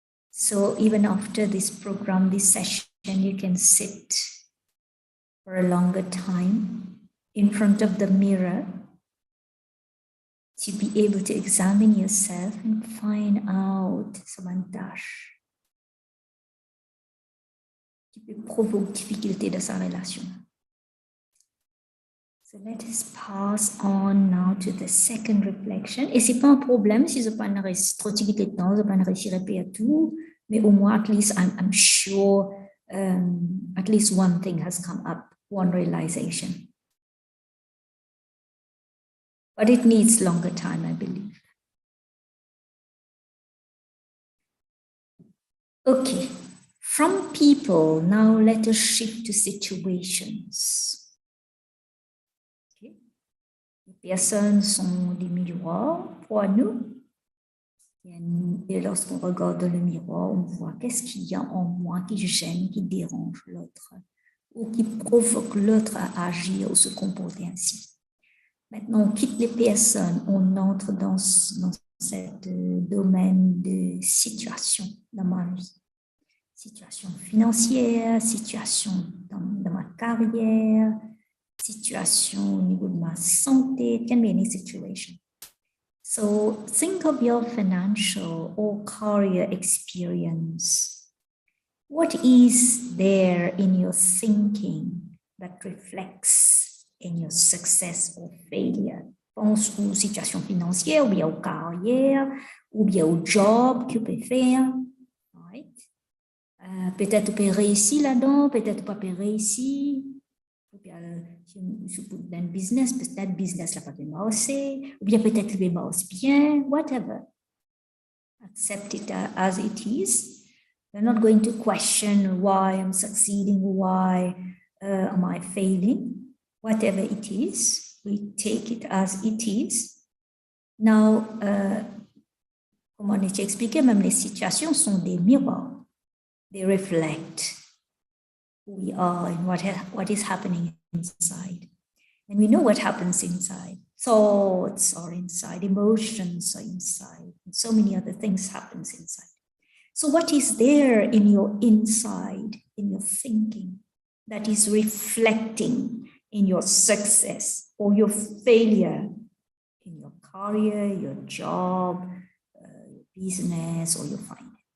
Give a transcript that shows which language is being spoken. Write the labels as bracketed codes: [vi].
[en] So even after this program, this session, you can sit for a longer time in front of the mirror to be able to examine yourself and find out some [fr] tâche qui peut provoquer difficulté dans sa relation. [en] So let us pass on now to the second reflection. [fr] Et c'est pas un problème si je pas trop de temps, je pas réussir à répéter tout, mais au moins [en] at least I'm sure at least one thing has come up, one realization. But it needs longer time, I believe. Okay, from people, now let us shift to situations. Okay. [fr] Les personnes sont des miroirs pour nous. Et lorsqu'on regarde dans le miroir, on voit qu'est-ce qu'il y a en moi qui gêne, qui dérange l'autre, ou qui provoque l'autre à agir ou se comporter ainsi. Maintenant, on quitte les personnes, on entre dans ce domaine de situation dans ma vie. Situation financière, situation dans ma carrière, situation au niveau de ma santé. [en] It can be any situation. So think of your financial or career experience. What is there in your thinking that reflects in your success or failure? [fr] Pense aux situations financières, ou bien aux carrières, ou bien au job que tu peux faire. Right? Peut-être tu peux réussir là-dedans, peut-être tu peux pas réussir. Ou bien, je peux dans le business, peut-être le business n'a pas de marcher, ou bien peut-être il va marcher bien, whatever. [en] Accept it as it is. We're not going to question why I'm succeeding, why am I failing. Whatever it is, we take it as it is. [fr] Now, comme on a expliqué, même les situations sont des miroirs. [en] They reflect who we are and what is happening inside. And we know what happens inside. Thoughts are inside, emotions are inside, and so many other things happens inside. So what is there in your inside, in your thinking, that is reflecting in your success or your failure in your career, your job, your business, or your finance?